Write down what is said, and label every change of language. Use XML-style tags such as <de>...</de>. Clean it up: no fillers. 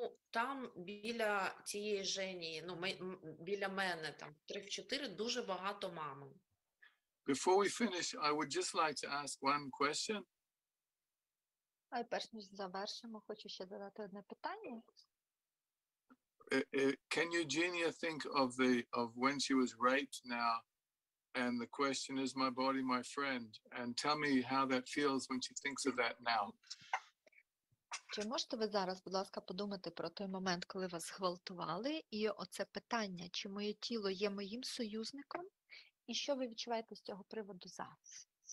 <uk>Там біля тієї Жені, біля мене, 3-4, дуже багато мами.</uk> <en>Before we finish, I would just like to ask one question.</en> <uk>А перш ніж завершимо, хочу ще задати одне питання.</uk> <en>Can Eugenia think of when she was raped now, and the question is, my body, my friend, and tell me how that feels when she thinks of that now.</en> <uk>Чи можете ви зараз, будь ласка, подумати про той момент, коли вас зґвалтували, і оце питання, чи моє тіло є моїм союзником, і що ви відчуваєте з цього приводу зараз?</uk>